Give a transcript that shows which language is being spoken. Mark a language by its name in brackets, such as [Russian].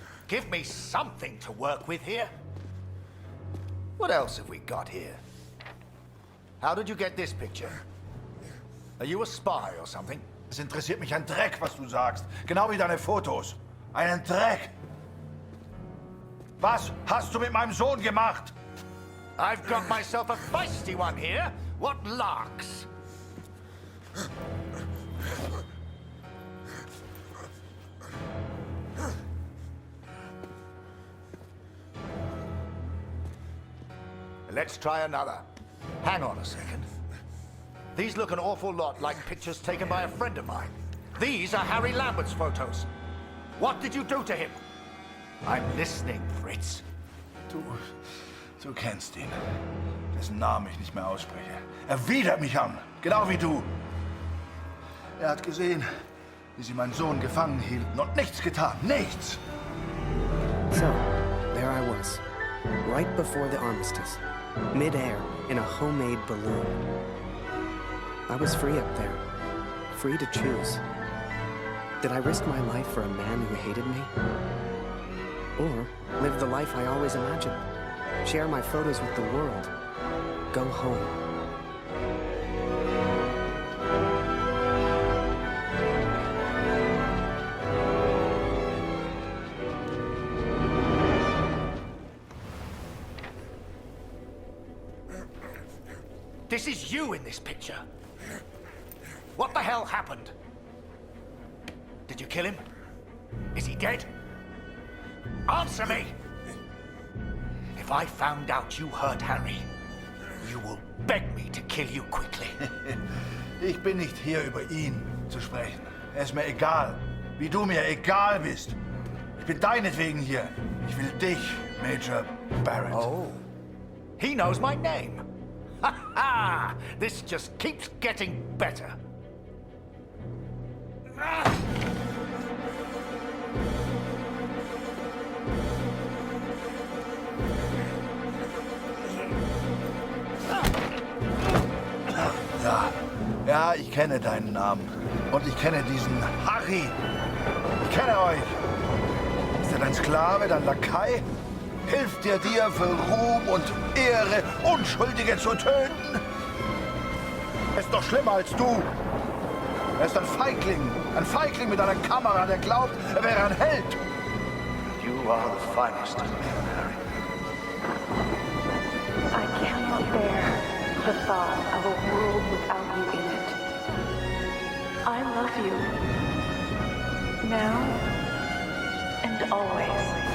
[English] Give me something to work with here. What else have we got here? How did you get this picture? Are you a spy or something? [German] Es interessiert mich ein Dreck, was du sagst. Genau wie deine Fotos. Einen Dreck. Was hast du mit meinem Sohn gemacht? [English] I've got myself a feisty one here. What larks? Let's try another. Hang on a second. These look an awful lot like pictures taken by a friend of mine. These are Harry Lambert's photos. What did you do to him? I'm listening, Fritz. [German] Du kennst ihn. Dessen Namen ich nicht mehr ausspreche. Er widert mich an. Genau wie du. Er hat gesehen, wie sie meinen Sohn gefangen hielten und nichts getan. Nichts! [English] So, there I was, right before the armistice, mid-air in a homemade balloon. I was free up there, free to choose. Did I risk my life for a man who hated me? Or live the life I always imagined? Share my photos with the world? Go home? This is you in this picture. What the hell happened? Did you kill him? Is he dead? Answer me! If I found out you hurt Harry, you will beg me to kill you quickly. [German] Ich bin nicht hier, über ihn zu sprechen. Er ist mir egal, wie du mir egal bist. Ich bin deinetwegen hier. Ich will dich, Major Barrett. [English] Oh, he knows my name. Ha ha! This just keeps getting better. [German] Ja, ich kenne deinen Namen. Und ich kenne diesen Harry. Ich kenne euch. Ist er dein Sklave, dein Lakai? Hilft er dir für Ruhm und Ehre, Unschuldige zu töten? Er ist doch schlimmer als du. Er ist ein Feigling mit einer Kamera, der glaubt, er wäre ein Held. [English] You are the finest of men, Harry. I cannot bear the thought of a world without you in it. I love you. Now and always.